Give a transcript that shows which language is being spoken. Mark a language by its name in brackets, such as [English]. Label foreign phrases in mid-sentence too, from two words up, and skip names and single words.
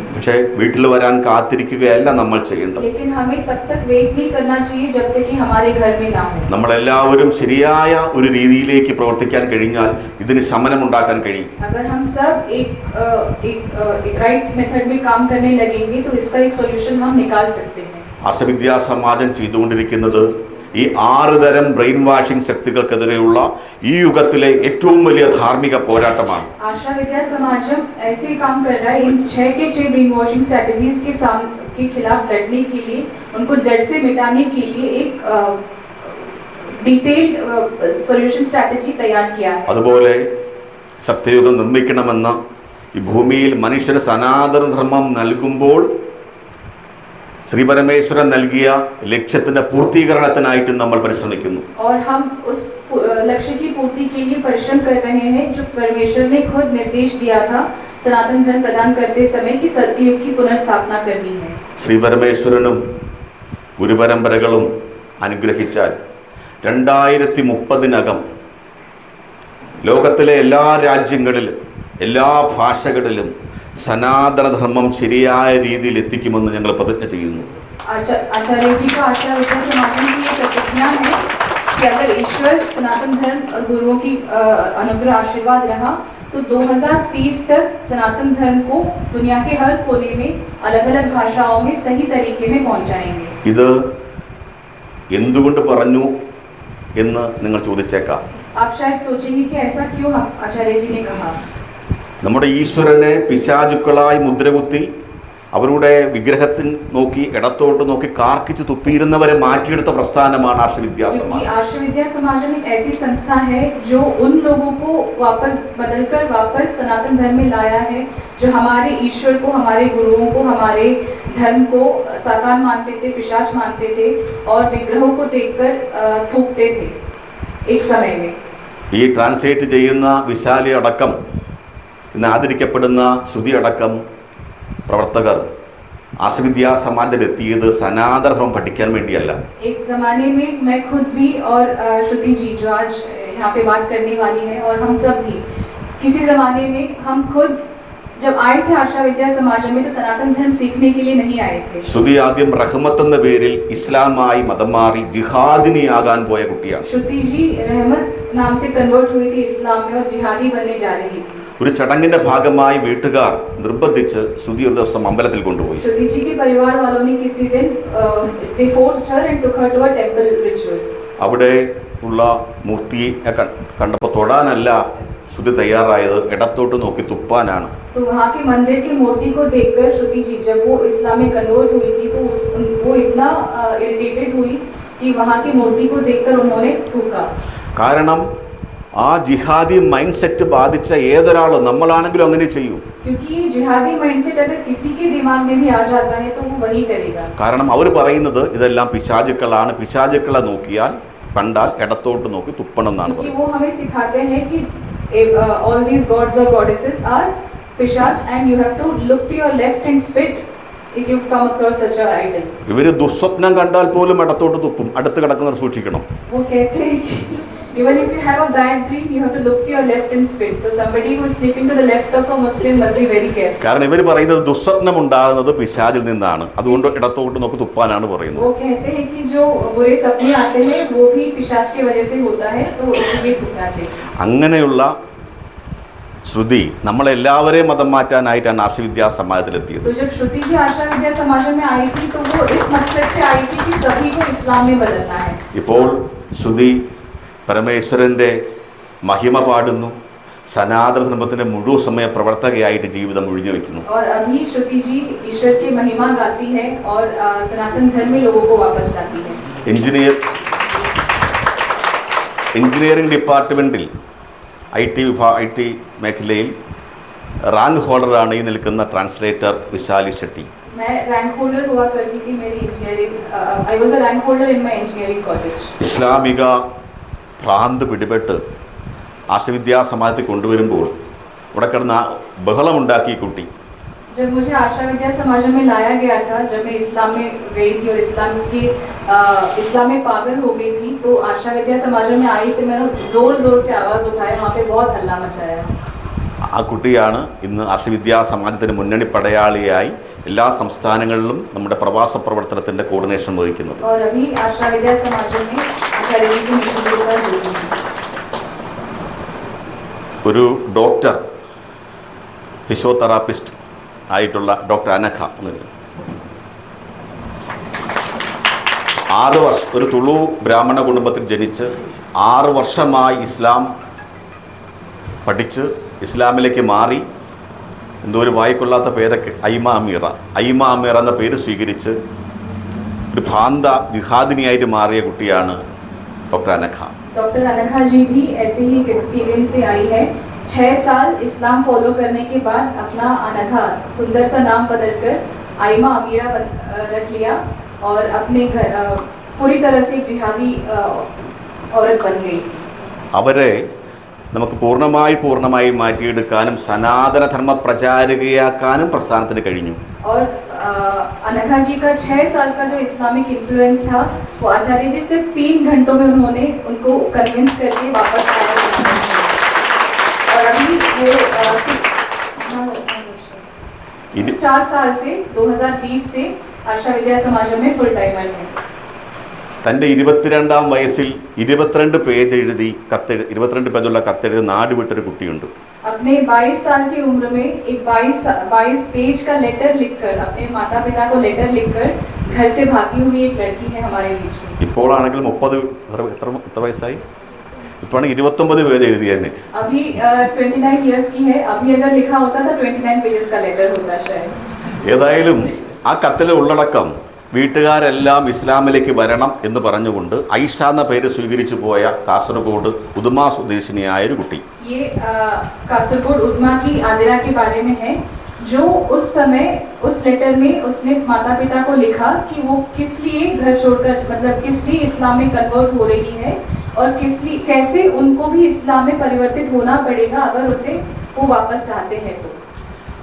[Malayalam] പക്ഷേ വീട്ടിൽ വരാൻ കാത്തിരിക്കുകയല്ല നമ്മൾ ചെയ്യേണ്ടത്. [Hindi] लेकिन हमें तब तक वेट नहीं करना चाहिए जब तक कि हमारे घर में ना हो. [Malayalam] നമ്മളെല്ലാവരും ശരിയായ ഒരു രീതിയിലേക്ക് പ്രവർത്തിക്കാൻ കഴിഞ്ഞാൽ ഇതിന് ശമനം ഉണ്ടാക്കാൻ കഴിയും. [Hindi] अगर हम सब एक [English] right method [Hindi] में काम करने लगेंगे तो इसका एक सॉल्यूशन हम निकाल सकते हैं. [Malayalam] ആർഷവിദ്യാ സമാജം ചെയ്തുകൊണ്ടിരിക്കുന്നത് ഈ 6 തരം [English] brain washing [Malayalam] ശക്തികൾക്കെതിരെയുള്ള ഈ യുഗത്തിലെ ഏറ്റവും വലിയ ധാർമ്മിക പോരാട്ടമാണ്. [Hindi] आशा विद्या समाजम ऐसे काम कर रहा है इन 6 के 6 [English] brain washing strategies [Hindi] के खिलाफ लड़ने के लिए, उनको जड़ से मिटाने के लिए एक [English] detailed solution strategy [Hindi] तैयार किया है. [Malayalam] അതുപോലെ സത്യയുഗം നിർമ്മിക്കണമെന്ന് ഈ ഭൂമിയിൽ മനുഷ്യന് സനാതന ധർമ്മം നൽകുമ്പോൾ ശ്രീ പരമേശ്വരൻ നൽകിയ ലക്ഷ്യത്തിന്റെ പൂർത്തീകരണത്തിനായിട്ട് നമ്മൾ പരിശ്രമിക്കുന്നു. [Hindi] और हम उस लक्ष्य की पूर्ति के लिए परिश्रम कर रहे हैं जो परमेश्वर ने खुद निर्देश दिया था सनातन धर्म प्रदान करते समय कि सत्ययुग की पुनर्स्थापना करनी है. [Malayalam] ശ്രീ പരമേശ്വരനും ഗുരുപരമ്പരകളും അനുഗ്രഹിച്ചാൽ 2030-നകം ലോകത്തിലെ എല്ലാ രാജ്യങ്ങളിലും എല്ലാ ഭാഷകളിലും സനാതനധർമ്മം ശരിയായ രീതിയിൽ എത്തിക്കുമെന്ന് ഞങ്ങൾ പ്രതിജ്ഞ ചെയ്യുന്നു. [Hindi] आचार्य जी का आशा विद्या समागम की ये प्रतिज्ञा है कि अगर ईश्वर, सनातन धर्म और गुरुओं की अनुग्रह आशीर्वाद रहा तो 2030 तक सनातन धर्म को दुनिया के हर कोने में अलग अलग भाषाओं में सही तरीके में पहुंचाएंगे. [Malayalam] ഇത് എന്തുകൊണ്ട് പറഞ്ഞു എന്ന് നിങ്ങൾ ചോദിച്ചേക്കാം. [Hindi] आप शायद सोचेंगे कि ऐसा क्यों आचार्य जी ने कहा. [Malayalam] നമ്മുടെ ഈശ്വരനെ പിശാചുക്കളായി മുദ്രകുത്തി അവരുടെ വിഗ്രഹത്തിൽ നോക്കി ഇടത്തോട്ട് നോക്കി കാർക്കിച്ച് തുപ്പിയിരുന്നവരെ മാറ്റിയെടുത്ത പ്രസ്ഥാനമാണ് ആർഷവിദ്യാ സമാജം. [Hindi] आर्षविद्या समाजम एक ऐसी संस्था है जो उन लोगों को वापस बदलकर वापस सनातन धर्म में लाया है, जो हमारे ईश्वर को, हमारे गुरुओं को, हमारे धर्म को सातान मानते थे, पिशाच मानते थे और विग्रहों को देखकर थूकते थे इस समय में. [Malayalam] ഈ ട്രാൻസ്ലേറ്റ് ചെയ്യുന്ന വിശാലി അടക്കം ഇന്ന് ആദരിക്കപ്പെടുന്ന ശ്രുതി അടക്കം പ്രവർത്തകർ ആശവിദ്യാ സമാജത്തിലെത്തിയത് സനാതനധർമ്മം പഠിക്കാൻ വേണ്ടിയല്ല. [Hindi] एक जमाने में मैं खुद भी और श्रुति जी जो आज यहाँ पे बात करने वाली है और हम सब भी किसी जमाने में हम खुद जब आए थे आशा विद्या समाज में तो सनातन धर्म सीखने के लिए नहीं आए थे. [Malayalam] ശ്രുതി ആദ്യം റഹ്മത്ത് എന്ന പേരിൽ ഇസ്ലാമായി മതം മാറി ജിഹാദിനിയാകാൻ പോയ കുട്ടിയാണ്. [Hindi] श्रुति जी रहमत नाम से कन्वर्ट हुई थी इस्लाम में और जिहादी बनने जा रही थी. [Malayalam] ഒരു ചടങ്ങിന്റെ ഭാഗമായി വീട്ടുകാർ നിർബന്ധിച്ച് ശ്രുതി ഒരു ദിവസം അമ്പലത്തിൽ കൊണ്ടുപോയി. [Hindi] श्रुति जी के परिवार वालों ने किसी दिन [English] they forced her and took her to a temple ritual. [Malayalam] അവിടെ ഉള്ള മൂർത്തിയെ കണ്ടപ്പോൾ തൊടാനല്ല ശ്രുതി തയ്യാറായത്, ഇടത്തോട്ട് നോക്കി തുപ്പാനാണ്. [Hindi] तो वहाँ के मंदिर की मूर्ति को देखकर श्रुति जी जब वो इस्लाम में कन्वर्ट हुई थी तो वो इतना इरिटेटेड हुई कि वहाँ की मूर्ति को देखकर उन्होंने थूका. [Malayalam] കാരണം ആ ജിഹാദി [English] mind set [Malayalam] ബാധിച്ച ഏതൊരാളും നമ്മളാണെങ്കിലും അങ്ങനെ ചെയ്യൂ. [Hindi] क्योंकि ये जिहादी माइंडसेट अगर किसी के दिमाग में भी आ जाता है तो वो वही करेगा. [Malayalam] കാരണം അവർ പറയുന്നത് ഇതെല്ലാം പിശാചുക്കളാണ്, പിശാചുക്കളെ നോക്കിയാൽ കണ്ടാൽ ഇടത്തോട്ട് നോക്കി തുപ്പണം എന്നാണ് [Hindi] क्योंकि [Malayalam] പറയുന്നത്. [Hindi] वो हमें सिखाते हैं कि [English] all these gods or goddesses are pishach and you have to look to your left and spit if you come across such a idol. [Malayalam] ഇവര് ദുസ്വപ്നം കണ്ടാൽ പോലും ഇടത്തോട്ട് തുപ്പും, അടുത്ത് കിടക്കുന്നവർ സൂക്ഷിക്കണം. [Hindi] वो कहते हैं कि [English] even if you have a bad dream you have to look to your left and spit. So somebody who is sleeping to the left of a Muslim must be very careful. [Malayalam] കാരണം ഇവർ പറയുന്നത് ദുസ്വപ്നം ഉണ്ടാകുന്നത് പിശാചിൽ നിന്നാണ്, അതുകൊണ്ട് ഇടത്തോട്ട് നോക്കി തുപ്പാനാണ് പറയുന്നത്. [Hindi] वो कहते हैं कि जो बुरे सपने आते हैं वो भी पिशाच की वजह से होता है तो इसलिए थूकना चाहिए. [Malayalam] അങ്ങനെയുള്ള ശ്രുതി നമ്മളെല്ലാവരെയും മതം മാറ്റാനായിട്ടാണ് ആർഷവിദ്യാ സമാജത്തിലെത്തിയത്. [Hindi] तो जब श्रुति जी आशा विद्या समाज में आई थी तो वो इस मकसद से आई थी कि सभी को इस्लाम में बदलना है. [Malayalam] ഇപ്പോൾ ശ്രുതി പരമേശ്വരൻ്റെ മഹിമ പാടുന്നു, സനാതന ധർമ്മത്തിൻ്റെ മുഴുവൻ സമയ പ്രവർത്തകയായിട്ട് ജീവിതം ഒഴിഞ്ഞു വയ്ക്കുന്നു. [Hindi] और अभी श्रुति जी ईश्वर की महिमा गाती है और सनातन धर्म में लोगों को वापस लाती है. [Malayalam] എഞ്ചിനീയറിംഗ് ഡിപ്പാർട്ട്മെൻറ്റിൽ ഐ ടി മേഖലയിൽ [English] rank holderaanu [Malayalam] ഈ നിൽക്കുന്ന ട്രാൻസ്ലേറ്റർ വിശാലി ഷെട്ടി. [Hindi] मैं रैंक होल्डर हुआ करती थी मेरी इंजीनियरिंग. [English] I was a rank holder in my engineering college. [Malayalam] ഇസ്ലാമിക ഭ്രാന്ത് പിടിപെട്ട് ആശവിദ്യാ സമാജത്തിൽ കൊണ്ടുവരുമ്പോൾ ഇവിടെ കിടന്ന് ബഹളമുണ്ടാക്കി കുട്ടി. [Hindi] जब मुझे आशा विद्या समाज में लाया गया था, जब मैं इस्लाम में गई थी और इस्लाम में पागल हो गई थी तो आशा विद्या समाज में आई तो मैंने जोर जोर से आवाज़ उठाया, वहाँ पे बहुत हल्ला मचाया. [Malayalam] ആ കുട്ടിയാണ് ഇന്ന് ആർഷവിദ്യാ സമാജത്തിന് മുന്നണി പടയാളിയായി എല്ലാ സംസ്ഥാനങ്ങളിലും നമ്മുടെ പ്രവാസ പ്രവർത്തനത്തിൻ്റെ കോർഡിനേഷൻ വഹിക്കുന്നത്. [Hindi] और अभी आशा विद्या समाज में आचार्य जी के मिशन के साथ जुड़ी हूं. [Malayalam] ഒരു ഡോക്ടർ ഫിസിയോതെറാപ്പിസ്റ്റ് ആയിട്ടുള്ള ഡോക്ടർ അനഖ എന്നൊരു 6 വർഷം ഒരു തുളു ബ്രാഹ്മണ കുടുംബത്തിൽ ജനിച്ച് 6 വർഷമായി ഇസ്ലാം പഠിച്ച് ഇസ്ലാമിലേക്ക് മാറി എന്തോ ഒരു വായിക്കൊള്ളാത്ത പേരൊക്കെ ഐമ അമീറ എന്ന പേര് സ്വീകരിച്ച് ഒരു ഭ്രാന്ത ജിഹാദിനിയായിട്ട് മാറിയ കുട്ടിയാണ് ഡോക്ടർ അനഖ. [Hindi] डॉक्टर अनघा जी भी ऐसे ही एक एक्सपीरियंस से आई है. 6 साल इस्लाम फॉलो करने के बाद अपना अनघा सुंदर सा नाम बदलकर आइमा अमीरा रख लिया और अपने घर पूरी तरह से एक जिहादी औरत बन गई. [Malayalam] അവരെ നമുക്ക് പൂർണ്ണമായി മാറ്റിയെടുക്കാനും സനാതനധർമ്മ പ്രചാരകയാക്കാനും പ്രസ്ഥാനത്തിന് കഴിഞ്ഞു. [Hindi] और अनघा जी का 6 साल का जो इस्लामिक इन्फ्लुएंस था वो आचार्य जी सिर्फ 3 घंटों में उन्होंने उनको कन्विंस करके वापस आया. और अभी वो 4 साल से 2020 से आशा विद्या समाज में [English] full timer [Hindi] है. [Malayalam] തൻ്റെ 22-ാം വയസ്സിൽ 22 പേജ് എഴുതി 22 പേജുള്ള കത്തെഴുതി നാട് വിട്ടൊരു കുട്ടിയുണ്ട്. [Hindi] अपने 22 साल की उम्र में एक 22 पेज का लेटर लिखकर अपने माता पिता को लेटर लिखकर घर से भागी हुई एक लड़की है हमारे बीच में. [Malayalam] ഇപ്പോഴാണെങ്കിൽ 30 എത്ര വയസ്സായി? ഇപ്പോഴാണ് 29 പേജ് എഴുതിയെന്നെ. [Hindi] अभी 29 इयर्स की है. अभी अगर लिखा होता था 29 पेजेस का लेटर होता शायद. [Malayalam] ഏതായാലും ആ കത്തിലെ ഉള്ളടക്കം വീട്ടുകാരെല്ലാം ഇസ്ലാമിലേക്ക് വരണം എന്ന് പറഞ്ഞുകൊണ്ട് ഐഷ എന്ന പേര് സ്വീകരിച്ചു പോയ കാസർഗോഡ് ഉദുമ സ്വദേശിനിയായ ഒരു കുട്ടി. [Hindi] ये कासरगोड उदमा की आदिरा के बारे में है जो उस समय उस लेटर में उसने माता पिता को लिखा कि वो किस लिए घर छोड़कर मतलब किस लिए इस्लाम में कन्वर्ट हो रही है और कैसे उनको भी इस्लाम में परिवर्तित होना पड़ेगा अगर उसे वो वापस चाहते हैं तो.